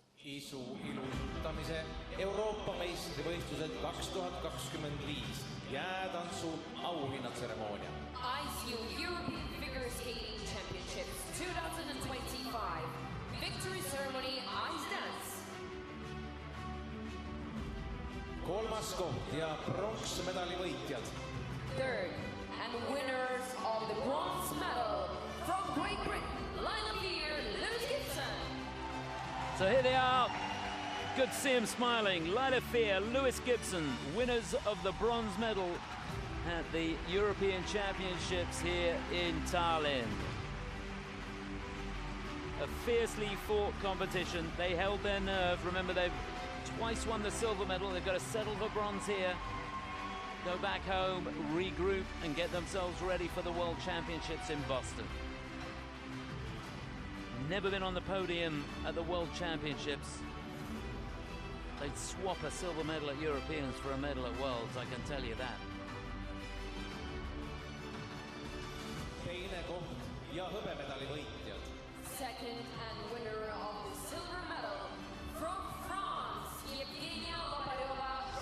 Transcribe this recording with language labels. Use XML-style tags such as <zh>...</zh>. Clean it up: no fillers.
<et>ISU ilutamise Euroopa meistrivõistlused 2025 jäätantsu auhinnatseremoonia.</et> <en>ISU European Figure Skating Championships 2025 Victory Ceremony Ice Dance.</en> <et>3. koht ja pronksmedali võitjad.</et> <en>3rd and winners of the bronze medal from Great Britain, Lila Fear, Lewis Gibson. So here they are, Good to see him smiling. Lila Fear, Lewis Gibson, winners of the bronze medal at the European Championships here in Tallinn. A fiercely fought competition. They held their nerve. Remember, they've twice won the silver medal. They've got to settle for bronze here, go back home, regroup, and get themselves ready for the World Championships in Boston. Never been on the podium at the World Championships. They'd swap a silver medal at Europeans for a medal at Worlds, I can tell you that.</en> <et>Teine koht ja hõbemedali võitjad.</et> <en>Second and winner of the silver medal from France, Evgenia Lopareva.</en>